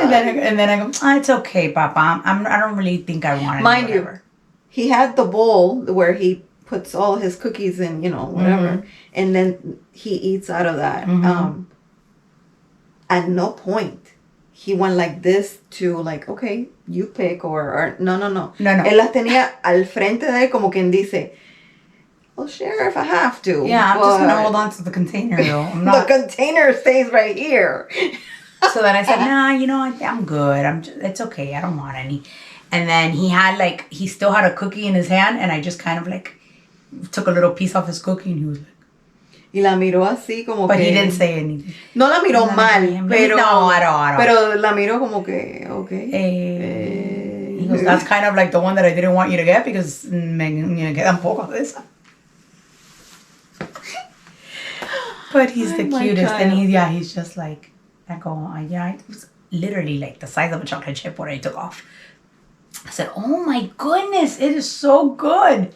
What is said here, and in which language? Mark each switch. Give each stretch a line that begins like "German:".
English: and then I go, it's okay, Papa. I don't really think I want it. Mind you, he had the bowl where he puts all his cookies in, whatever. Mm-hmm. And then he eats out of that. Mm-hmm. At no point he went like this to like, okay, you pick or no.
Spanish: Él las tenía al frente de él como quien dice,
English: I'll share if I have to. Yeah, I'm just going to hold on to the container though. I'm not... The container stays right here. So then I said, nah, I'm good. It's okay. I don't want any. And then he still had a cookie in his hand and I just kind of like took a little piece off his cookie and he was like.
Spanish: Y la miró así como
English: But he didn't say anything.
Spanish: No la miró mal, pero.
English: No, I don't.
Spanish: Pero la miró como que, okay.
English: He goes, that's kind of like the one that I didn't want you to get because
Spanish: me quedan poco de esa.
English: But he's the cutest. And he's just like, I go, it was literally like the size of a chocolate chip what I took off. I said, oh my goodness, it is so good.